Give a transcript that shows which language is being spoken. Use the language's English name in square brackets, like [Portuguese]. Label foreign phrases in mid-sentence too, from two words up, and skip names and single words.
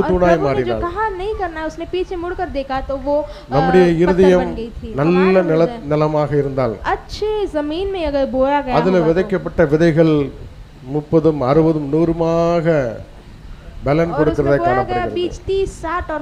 [Hindi] और [Tamil] தூணாய் [Hindi] प्रभु ने जो [Tamil] மாறினார். [Hindi] कहा नहीं करना उसने पीछे मुड़कर देखा तो वो [Tamil] நம்முடைய [Hindi] पत्थर [Tamil] இருதயம் [Hindi] बन गई थी। [Tamil] நல்ல [Hindi] हमारा हृदय [Tamil] நிலமாக இருந்தால் [Hindi] अच्छे जमीन में अगर बोया गया [Tamil] அதுல [Hindi] होगा तो [Tamil] விதைக்கப்பட்ட விதைகள் 30, 60, 100மாக பலன் [Hindi] और उसमें [Tamil] கொடுக்கிறதை [Hindi] बोया गया [Tamil] காணப்படுகிறது. [Hindi] बीज 30, 60 और